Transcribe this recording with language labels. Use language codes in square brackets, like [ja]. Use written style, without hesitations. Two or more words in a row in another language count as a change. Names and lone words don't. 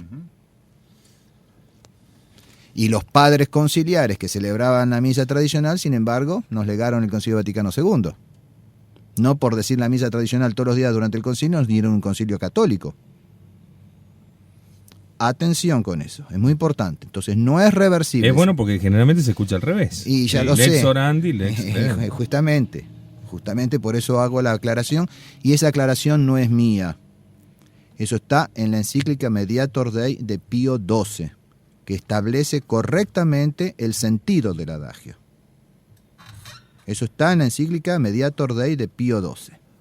[es] Y los padres conciliares que celebraban la misa tradicional, sin embargo, nos legaron el Concilio Vaticano II. No por decir la misa tradicional todos los días durante el concilio, nos dieron un concilio católico. Atención con eso, es muy importante. Entonces no es reversible. Es bueno porque generalmente se escucha al revés. Y ya lo sé. [la] Lex orandi, lex [es] Justamente por eso hago la aclaración. Y esa aclaración no es mía. Eso está en la encíclica Mediator Dei de Pío XII, que establece correctamente el sentido del adagio. Eso está en la encíclica Mediator Dei de Pío XII.